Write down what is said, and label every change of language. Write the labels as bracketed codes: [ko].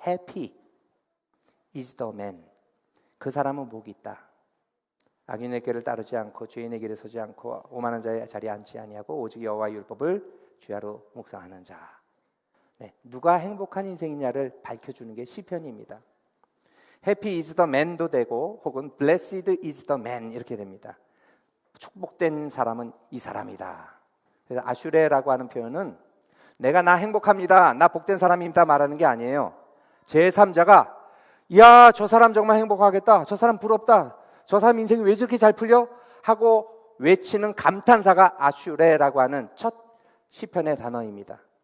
[en] Happy is the man. [ko] 그 사람은 복이 있다. 악인의 길을 따르지 않고 죄인의 길에 서지 않고 오만한 자의 자리에 앉지 아니하고 오직 여호와의 율법을 주야로 묵상하는 자. 네, 누가 행복한 인생이냐를 밝혀주는 게 시편입니다. [en] Happy is the man [ko] 도 되고 혹은 [en] Blessed is the man [ko] 이렇게 됩니다. 축복된 사람은 이 사람이다. 그래서 아슈레라고 하는 표현은 내가 나 행복합니다, 나 복된 사람입니다 말하는 게 아니에요. 제3자가 야, 저 사람 정말 행복하겠다, 저 사람 부럽다, 저 사람 인생이 왜 저렇게 잘 풀려? 하고 외치는 감탄사가 아슈레라고 하는 첫 시편의 단어입니다.